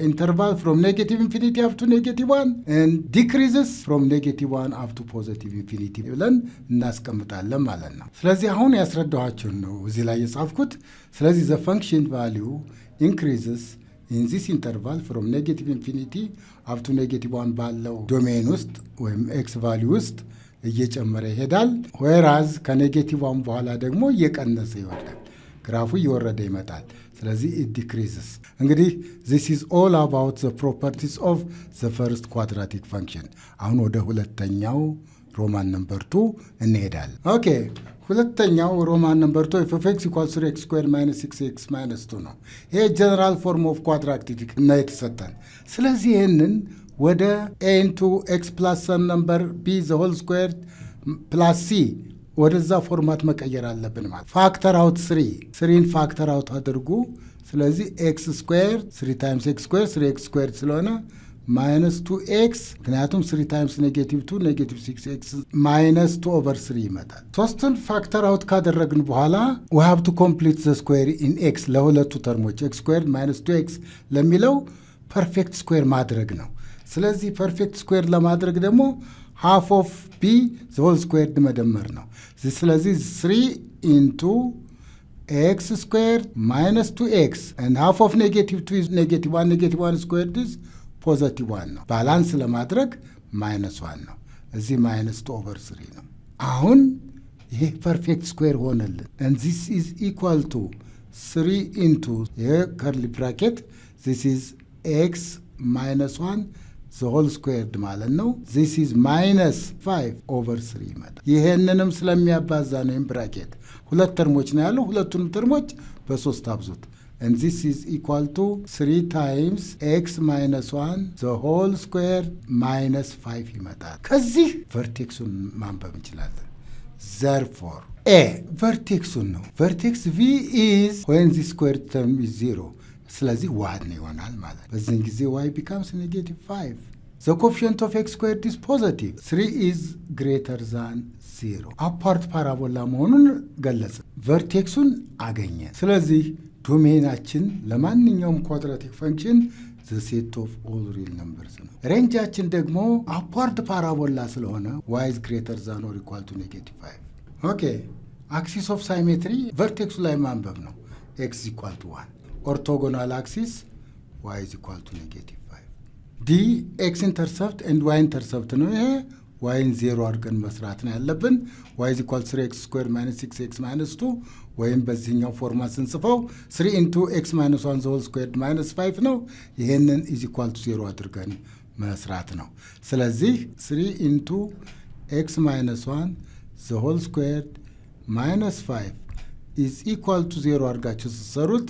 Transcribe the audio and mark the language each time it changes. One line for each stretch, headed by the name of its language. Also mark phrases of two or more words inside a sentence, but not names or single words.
English: interval from negative infinity up to negative 1 and decreases from negative 1 up to positive infinity
Amharic: ብለን እናስቀምጣለን ማለት ነው። ስለዚህ አሁን ያስረዳኋችሁን ነው እዚህ ላይ የጻፍኩት። ስለዚህ
English: the function value increases in this interval from negative infinity up to negative 1
Amharic: ባለው ዶሜን ውስጥ ወይም
English: x value
Amharic: ውስጥ እየጨመረ ይሄዳል። ዌራዝ ከኔጌቲቭ 1 በኋላ ደግሞ እየቀነሰ ይወርዳል። ግራፉ እየወረደ ይመጣል። ስለዚህ
English: it decreases።
Amharic: እንግዲህ
English: this is all about the properties of the first quadratic function።
Amharic: አሁን ወደ ሁለተኛው
English: roman number 2
Amharic: እንሄዳለን። ኦኬ፣ ሁለተኛው
English: roman number 2 f of x equals 3x squared minus 6x minus 2
Amharic: ነው። ይሄ
English: general form of quadratic
Amharic: እና የተሰጠን። ስለዚህ ይህንን ወደ
English: a into x plus some number b the whole squared plus c
Amharic: ወደዛ ፎርማት መቀየር አለብን ማለት።
English: factor out 3 factor out
Amharic: አድርጉ። ስለዚህ
English: x square 3 times x square 3x square
Amharic: ስለሆነ
English: minus 2x፣
Amharic: ምክንያቱም
English: 3 times negative 2 negative 6x minus 2 over 3
Amharic: ይመጣል። ሶስትን
English: factor out
Amharic: ካደረግን በኋላ
English: we have to complete the square in x
Amharic: ለሁለቱ ተርሞች
English: x square minus 2x
Amharic: ለሚለው
English: perfect square
Amharic: ማድረግ ነው። ስለዚህ
English: perfect square
Amharic: ለማድረግ ደግሞ
English: half of b the whole squared
Amharic: መደመር ነው። ስለዚህ
English: 3 into x squared minus 2x and half of negative 2 is negative 1 negative 1 squared is positive 1
Amharic: ነው። ባላንስ ለማድረግ
English: minus 1
Amharic: ነው። እዚህ
English: minus 2 over 3
Amharic: ነው። አሁን ይሄ
English: perfect square
Amharic: ሆነልን
English: and this is equal to 3 into ይሄ curly bracket this is x minus 1 the whole squared ማለት
Amharic: ነው።
English: this is minus 5 over 3
Amharic: ይመጣል። ይሄንንም ስለሚያባዛ ነው ብራኬት። ሁለት ተርሞች ነው ያለው። ሁለቱንም ተርሞች በ3 አብዙት
English: and this is equal to 3 times x minus 1 the whole squared minus 5
Amharic: ይመጣል። ከዚህ ቨርቴክሱን ማንበብ እንችላለን።
English: therefore a
Amharic: ቨርቴክሱን ነው። ቨርቴክስ
English: v is when the square term is 0
Amharic: ስለዚህ 1 ይሆናል ማለት። በዚህን ጊዜ
English: y becomes negative 5 The coefficient of x squared is positive. 3 is greater than 0. upward parabola
Amharic: መሆኑን ገለጸ። ቨርቴክሱን አገኘ። ስለዚህ ዶሜናችን ለማንኛውም ኳድራቲክ ፈንክሽን
English: the set of all real numbers
Amharic: ነው። ሬንጃችን ደግሞ
English: upward parabola
Amharic: ስለሆነ
English: y is greater than or equal to -5።
Amharic: ኦኬ
English: axis of symmetry
Amharic: ቨርቴክሱ ላይ ማንበብ ነው።
English: x is equal to 1። orthogonal axis y is equal to -5። the x intercept and y intercept
Amharic: ነው። ይሄ ዋይን 0 አድርገን መስራት ነው ያለብን።
English: y is equal to 3x² - 6x - 2
Amharic: ወይም በዚህኛው ፎርማት ስንጽፈው
English: 3 into x - 1 the whole squared - 5
Amharic: ነው። ይሄንን
English: is equal to 0
Amharic: አድርገን መስራት ነው። ስለዚህ
English: 3 into x - 1 the whole squared - 5 is equal to 0
Amharic: አድርጋችሁ ስትሰሩት